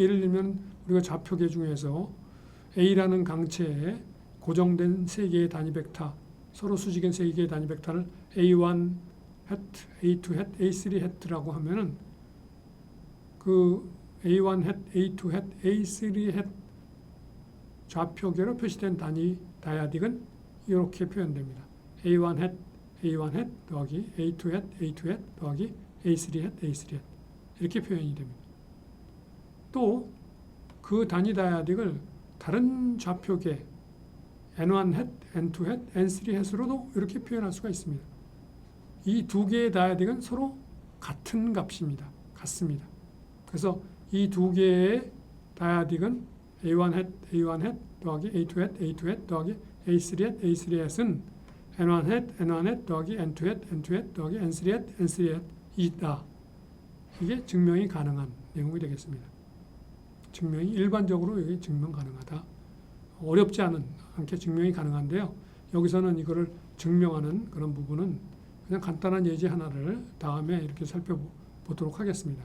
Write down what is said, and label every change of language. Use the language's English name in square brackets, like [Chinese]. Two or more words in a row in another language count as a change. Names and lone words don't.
[Korean] 예를 들면 우리가 좌표계 중에서 A라는 강체에 고정된 세 개의 단위 벡터, 서로 수직인 세 개의 단위 벡터를 [English] A1 hat, A2 hat, A3 hat [Korean] 라고 하면은 그 [English] A1 hat, A2 hat, A3 hat [Korean] 좌표계로 표시된 단위 다이아딕은 이렇게 표현됩니다. [English] A1 hat, A1 hat [Korean] 더하기 [English] A2 hat, A2 hat [Korean] 더하기 [English] A3 hat, A3 hat [Korean] 이렇게 표현이 됩니다. 또 그 단위 다이아딕을 다른 좌표계 [English] N1 hat, N2 hat, N3 hat [Korean] 으로도 이렇게 표현할 수가 있습니다. 이 두 개의 다이아딕은 서로 같은 값입니다. 같습니다. 그래서 이 두 개의 다이아딕은 [English] A1 hat, A1 hat [Korean] 더하기 [English] A2 hat, A2 hat [Korean] 더하기 [English] A3 hat, A3 hat [Korean] 은 [English] N1 hat, N1 hat [Korean] 더하기 [English] N2 hat, N2 hat [Korean] 더하기 [English] N3 hat, N3 hat [Korean] 이다. 이게 증명이 가능한 내용이 되겠습니다. 증명이 일반적으로 여기 증명 가능하다. 어렵지 않게 증명이 가능한데요. 여기서는 이거를 증명하는 그런 부분은 그냥 간단한 예제 하나를 다음에 이렇게 살펴보도록 하겠습니다.